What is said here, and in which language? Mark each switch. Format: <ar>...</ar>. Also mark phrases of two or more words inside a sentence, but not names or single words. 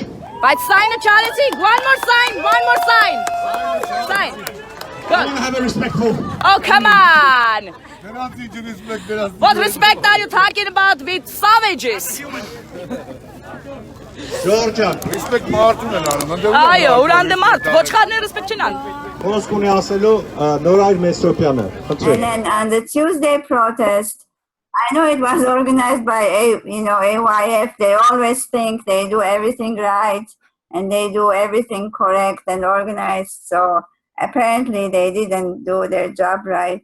<en>But sign a charity. One more sign. One more sign. Sign. I want to have a respectful. Oh, come on. What respect are you talking about with savages? Georgia. Respect Martin and</en> <hy>Այո, ուրան դե մարդ, ոչխարները respect չեն անում։</hy> <en>And then on the Tuesday protest, I know it was organized by AYF. They always think they do everything right and they do everything correct and organized. So apparently they didn't do their job right.</en>